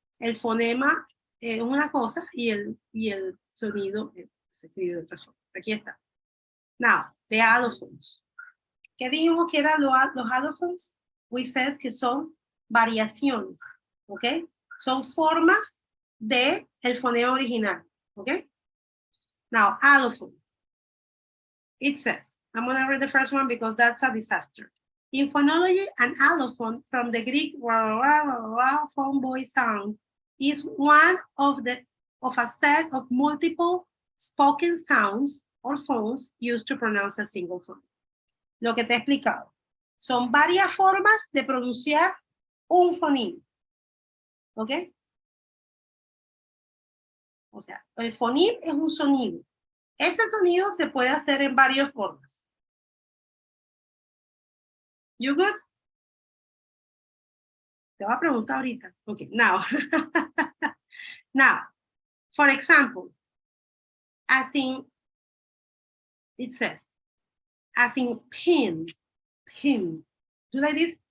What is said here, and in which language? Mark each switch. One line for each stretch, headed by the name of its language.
Spanish: El fonema es una cosa y el sonido se escribe de otra forma. Aquí está.
English: Now, the allophones.
Spanish: ¿Qué dijimos que eran los allophones?
English: We said
Spanish: que son variaciones, ¿ok? Son formas de el fonema original, ¿ok?
English: Now, allophone. It says, I'm going to read the first one because that's a disaster. In phonology, an allophone from the Greek phone boy sound is one of a set of multiple spoken sounds or phones used to pronounce a single phone.
Spanish: Lo que te he explicado. Son varias formas de pronunciar un fonema. ¿Ok? O sea, el fonema es un sonido. Ese sonido se puede hacer en varias formas.
English: You good?
Spanish: Te voy a preguntar ahorita.
English: Okay, now. Now, for example, as in, it says, as in pin. Do like this?